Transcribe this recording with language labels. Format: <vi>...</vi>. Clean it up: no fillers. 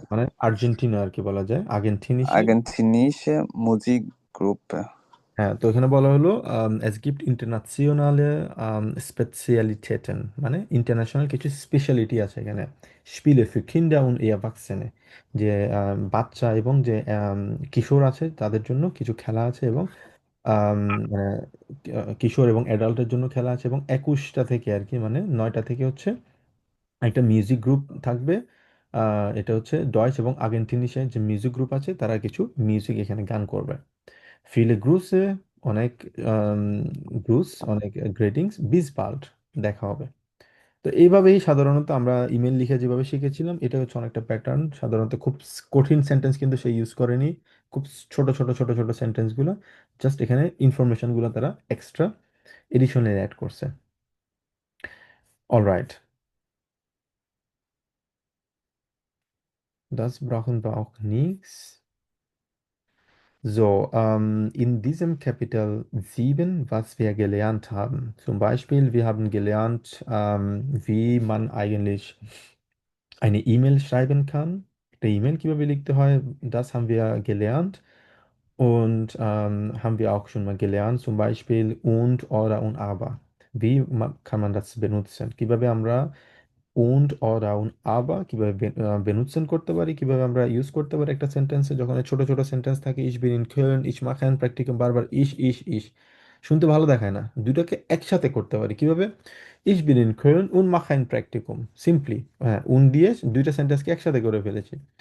<bn>মানে আর্জেন্টিনা আর কি বলা যায়, আর্গেন্টিনিসে।</bn> <de>argentinische Musikgruppe.</de> <bn>হ্যাঁ, তো এখানে বলা হলো</bn> <de>es gibt internationale Spezialitäten,</de> <bn>মানে ইন্টারন্যাশনাল কিছু স্পেশালিটি আছে এখানে।</bn> <de>Spiele für Kinder und Erwachsene,</de> <bn>যে বাচ্চা এবং যে কিশোর আছে তাদের জন্য কিছু খেলা আছে এবং আম, মানে কিশোর এবং অ্যাডাল্টের জন্য খেলা আছে, এবং 21টা থেকে আর কি, মানে 9টা থেকে হচ্ছে একটা মিউজিক গ্রুপ থাকবে। এটা হচ্ছে ডয়েচ এবং আর্গেন্টিনিসের যে মিউজিক গ্রুপ আছে তারা কিছু মিউজিক এখানে গান করবে। ফিলে গ্রুসে অনেক গ্রুস, অনেক গ্রেটিংস, বিস বাল্ড দেখা হবে। তো এইভাবেই সাধারণত আমরা ইমেল লিখে যেভাবে শিখেছিলাম, এটা হচ্ছে অনেকটা প্যাটার্ন। সাধারণত খুব কঠিন সেন্টেন্স কিন্তু সে ইউজ করেনি, খুব ছোট ছোট ছোট ছোট সেন্টেন্সগুলো, জাস্ট এখানে ইনফরমেশনগুলো তারা এক্সট্রা এডিশনে অ্যাড করছে।</bn> <de>অলরাইট, das brauchen wir auch nichts. So, in diesem Kapitel 7, was wir gelernt haben. Zum Beispiel, wir haben gelernt, wie man eigentlich eine E-Mail schreiben kann. Der E-Mail</de> <bn>কিভাবে লিখতে হয়,</bn> <de>das haben wir gelernt. Und haben wir auch schon mal gelernt, zum Beispiel und, oder und aber. Kann man das benutzen?</de> <bn>কিভাবে আমরা und, oder und aber কিভাবে benutzen করতে পারি, কিভাবে আমরা ইউজ করতে পারি একটা সেন্টেন্সে, যখন এই ছোট ছোট সেন্টেন্স থাকে,</bn> <de>ich bin in Köln, ich mache ein Praktikum,</de> <bn>বারবার ich শুনতে ভালো দেখায় না, দুটাকে একসাথে করতে পারি কিভাবে,</bn> <de>ich bin in Köln und mache ein Praktikum,</de> <bn>simply হ্যাঁ und দিয়ে দুইটা সেন্টেন্সকে একসাথে করে ফেলেছি।</bn>